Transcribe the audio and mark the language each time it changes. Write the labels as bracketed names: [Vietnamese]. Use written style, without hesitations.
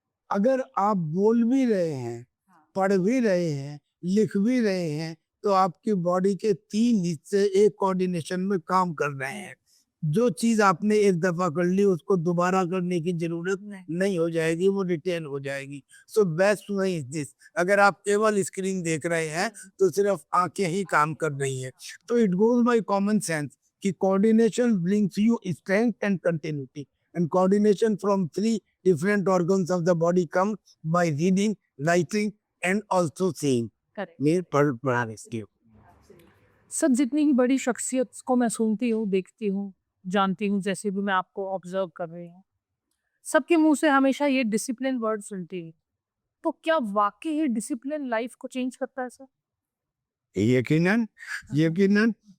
[Hindi] अगर आप बोल भी रहे हैं, पढ़ भी रहे हैं, लिख भी रहे हैं, तो आपकी बॉडी के 3 हिस्से एक कोऑर्डिनेशन में काम कर रहे हैं। जो चीज आपने एक दफा कर ली उसको दोबारा करने की जरूरत नहीं हो जाएगी, वो रिटेन हो जाएगी। [English] So best way is this. [Hindi] अगर आप केवल स्क्रीन देख रहे हैं तो सिर्फ आंखें ही काम कर रही हैं। [English] तो it goes by common sense कि coordination brings you strength and continuity, and coordination from 3 different organs of the body come by reading, writing and also seeing. Correct. [Hindi] Sir, जितनी ही बड़ी शख्सियत को मैं सुनती हूँ, देखती हूँ, जानती हूँ, जैसे भी मैं आपको ऑब्जर्व कर रही हूँ, सबके मुंह से हमेशा ये डिसिप्लिन वर्ड सुनती हूँ। तो क्या वाकई ये डिसिप्लिन लाइफ को चेंज करता है सर? यकीनन, यकीनन।